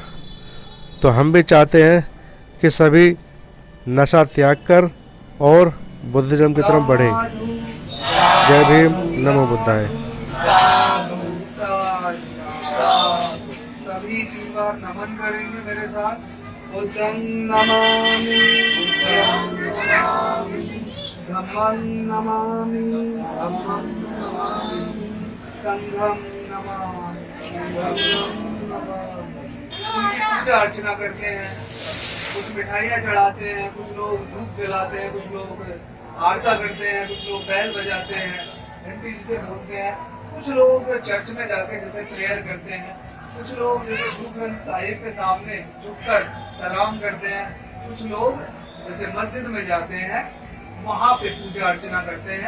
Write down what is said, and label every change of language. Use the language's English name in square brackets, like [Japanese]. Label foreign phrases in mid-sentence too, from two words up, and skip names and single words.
[Hindi] तो हम भी चाहते हैं कि सभी नशा त्याग कर और बुद्धिज़्म की तरफ बढ़े। जय भीम, [Pali] नमो बुद्धाय। [Hindi] सभी 3 बार नमन करेंगे मेरे साथ। [Pali] बुद्धं नमामि, धम्मं नमामि, संघं नमामि। [Hindi] उनकी पूजा अर्चना करते हैं। कुछ मिठाइयाँ चढ़ाते हैं, कुछ लोग धूप जलाते हैं, कुछ लोग आरता करते हैं, कुछ लोग बैल बजाते हैं, घंटी जिसे बोलते हैं, कुछ लोग चर्च में जाके जैसे प्रेयर करते हैं, कुछ लोग जैसे गुरु ग्रंथ साहिब के सामने झुककर सलाम करते हैं, कुछ लोग जैसे मस्जिद में जाते हैं वहां पे पूजा अर्चना करते हैं।